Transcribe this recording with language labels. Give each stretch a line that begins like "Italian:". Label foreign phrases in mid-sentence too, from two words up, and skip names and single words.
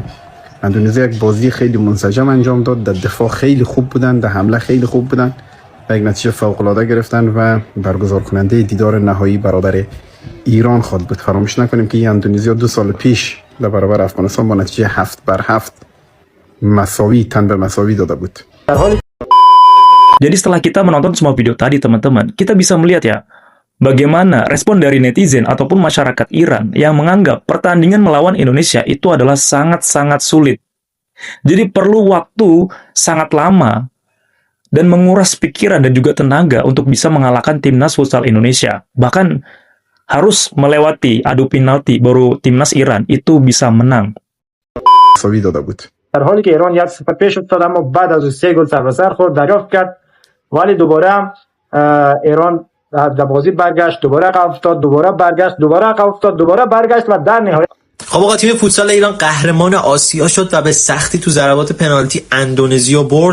Persian: اندونزی یک بازی خیلی منسجم انجام داد، در دفاع خیلی خوب بودن، در حمله خیلی خوب بودن و یک نتیجه فوق‌العاده گرفتن و برگزار کننده دیدار نهایی برابر ایران خواهد بود. فراموش نکنیم که این اندونزی 2 سال پیش در برابر افغانستان با نتیجه 7-7 مساوی تن به مساوی داده بود.
Indonesian: Jadi setelah kita menonton semua video tadi teman-teman, kita bisa melihat ya, bagaimana respon dari netizen ataupun masyarakat Iran yang menganggap pertandingan melawan Indonesia itu adalah sangat-sangat sulit. Jadi perlu waktu sangat lama dan menguras pikiran dan juga tenaga untuk bisa mengalahkan timnas futsal Indonesia. Bahkan harus melewati adu penalti baru timnas Iran itu bisa menang.
Persian: مساوی داده بود. در حالی که ایران 1-0 پیش افتاد، اما بعد از 3 گل سر به سر خورد، دریافت کرد، ولی دوباره ایران در بازی برگشت، دوباره عقب افتاد، دوباره برگشت، دوباره عقب افتاد، دوباره برگشت و در نهایت خب آقا تیم فوتسال ایران قهرمان آسیا شد و به سختی تو ضربات پنالتی اندونزی برد.